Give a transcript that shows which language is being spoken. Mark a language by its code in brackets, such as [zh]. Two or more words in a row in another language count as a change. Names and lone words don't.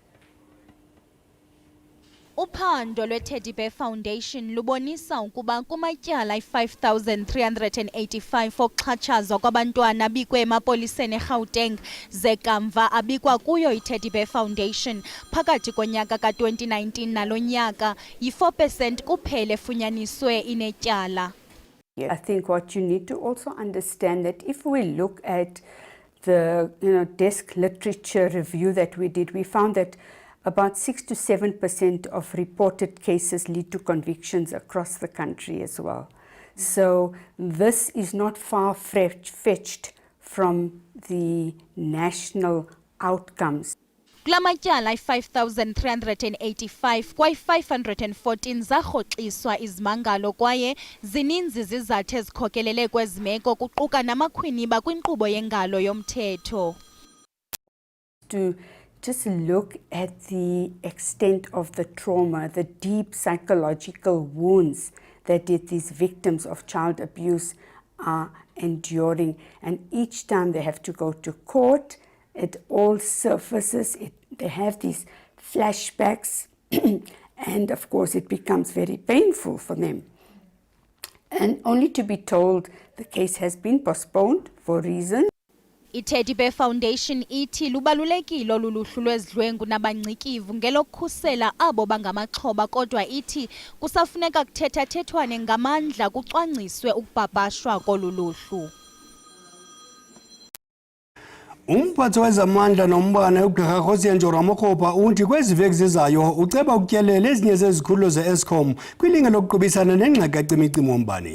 [xh] Uphando lwe-Teddy Bear Foundation lubonisa ukuba kumatyala 5,385 okuxhatshazwa kwabantwana abikwe emapoliseni eGauteng zekamva abikwa kuyo i-Teddy Bear Foundation phakathi konyaka ka-2019 nalo nyaka yi-4% kuphela efunyaniswe inetyala. [en] I think what you need to also understand that if we look at the desk literature review that we did, we found that about 6 to 7% of reported cases lead to convictions across the country as well. So this is not far-fetched from the national outcomes. [xh] Kulamatyala 5,385 kwaye 514 zarhoxiswa izimangalo kwaye zininzi izizathu ezikhokelele kwezi meko kuquka namakhwiniba kwinkqubo yengalo yomthetho. [en] To just look at the extent of the trauma, the deep psychological wounds that these victims of child abuse are enduring, and each time they have to go to court, it all surfaces, they have these flashbacks and of course it becomes very painful for them. And only to be told the case has been postponed for reasons. [xh] I-Teddy Bear Foundation ithi lubalulekile luluhlu lwezidlwengu nabancikivu ngelokukhusela abo bangamaxhoba kodwa ithi kusafuneka kuthethathethwane ngamandla kucwangciswe ukupapashwa koluluhlu. Umphathi wezamandla nombane uGqirha Nkosazana Ramokgopa uthi kwezi veki zizayo uceba ukutyelela ezinye zezikhululo ze-Eskom kwilinge lokuqubisana nengxaki kacimicimi wombane.